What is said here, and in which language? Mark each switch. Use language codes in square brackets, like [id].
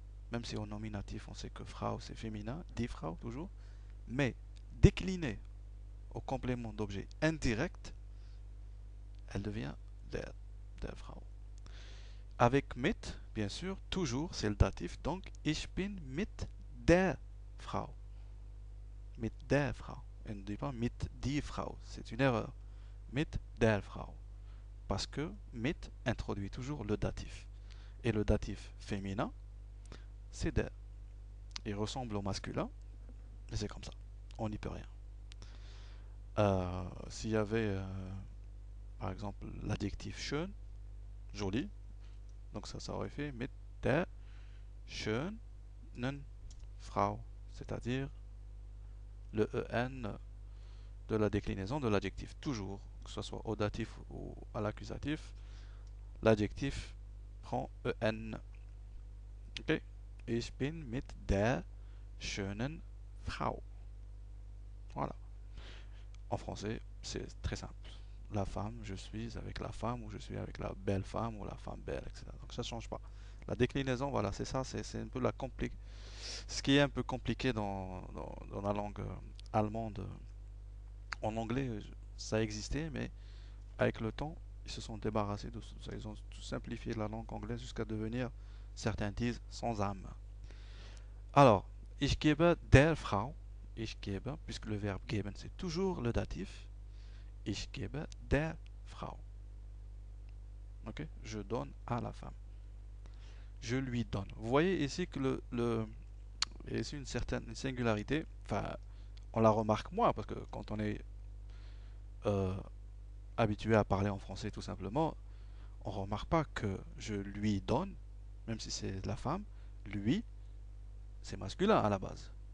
[fr] Même si au nominatif, on sait que Frau c'est féminin, [de] die Frau [fr] toujours. Mais décliné au complément d'objet indirect, elle devient [de] der Frau. [fr] Avec mit, bien sûr, toujours c'est le datif. [de] Donc, ich bin mit der Frau. Mit der Frau. [fr] Et ne dit pas [de] mit die Frau. [fr] C'est une erreur. [de] Mit der Frau. [fr] Parce que mit introduit toujours le datif. Et le datif féminin, c'est der. Il ressemble au masculin, mais c'est comme ça. On n'y peut rien. S'il y avait, par exemple, l'adjectif schön, joli, donc ça aurait fait [de] mit der schönen Frau, [fr] c'est-à-dire le en de la déclinaison de l'adjectif. Toujours, que ce soit au datif ou à l'accusatif, l'adjectif prend en. Ok. [de] Ich bin mit der schönen Frau. [fr] Voilà. En français, c'est très simple. La femme, je suis avec la femme, ou je suis avec la belle femme, ou la femme belle, etc. Donc ça ne change pas. La déclinaison, voilà, c'est ça, c'est un peu ce qui est un peu compliqué dans la langue allemande. En anglais, ça existait, mais avec le temps, ils se sont débarrassés de ça. Ils ont tout simplifié la langue anglaise jusqu'à devenir, certains disent, sans âme. [de] Alors, ich gebe der Frau, ich gebe, [fr] puisque le verbe geben c'est toujours le datif, [de] ich gebe der Frau. [fr] Ok, je donne à la femme. Je lui donne. Vous voyez ici que il y a ici une certaine singularité. Enfin, on la remarque moins parce que quand on est euh, habitué à parler en français tout simplement, on ne remarque pas que je lui donne, même si c'est la femme, lui, c'est masculin à la base.